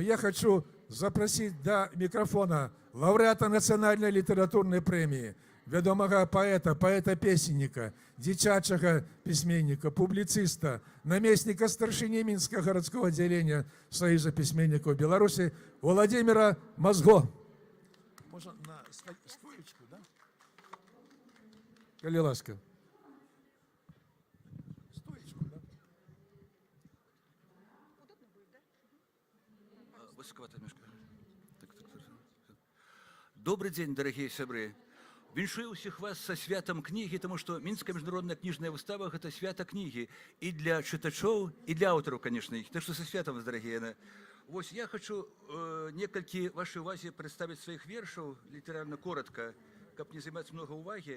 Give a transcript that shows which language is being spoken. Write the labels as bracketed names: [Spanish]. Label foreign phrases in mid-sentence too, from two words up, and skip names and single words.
[Belarusian] Я хочу запрасіць да мікрафона лаўрэата нацыянальнай літаратурнай прэміі, вядомага паэта, паэта-песенніка, дзіцячага пісьменніка, публіцыста, намесніка старшыні Мінскага гарадскога аддзялення Саюза пісьменнікаў Беларусі Владзіміра Мазго. Можна на стоечку, да? Калі ласка. Стоечку, да? [Russian] Высоковато немножко. Так. Добрый день, дорогие сябры. [Belarusian] Віншую ўсіх вас са святам кнігі, таму што Мінская міжнародная кніжная выстава – гэта свята кнігі і для чытачоў, і для аўтараў, конечно. Так што са святам вас, дарагія. Вось я хочу некалькі вашай увазе прадставіць сваіх вершаў, літаральна коротка, каб не займаць много увагі.